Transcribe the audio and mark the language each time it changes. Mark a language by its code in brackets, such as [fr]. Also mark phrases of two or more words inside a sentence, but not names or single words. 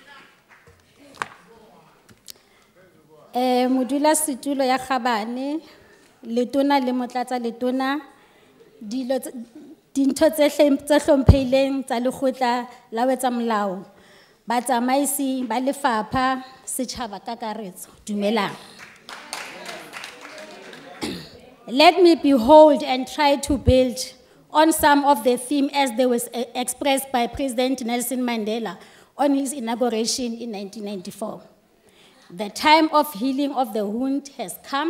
[st] Modula Situlo ya Khabane, letona le motlatsa letona, dintho tse hlomphehileng tsa lekgotla la ho etsa molao, batsamaisi ba lefapha, setjhaba ka kakaretso, dumelang. [en] Let me behold and try to build on some of the themes as they were expressed by President Nelson Mandela on his inauguration in 1994. The time of healing of the wound has come.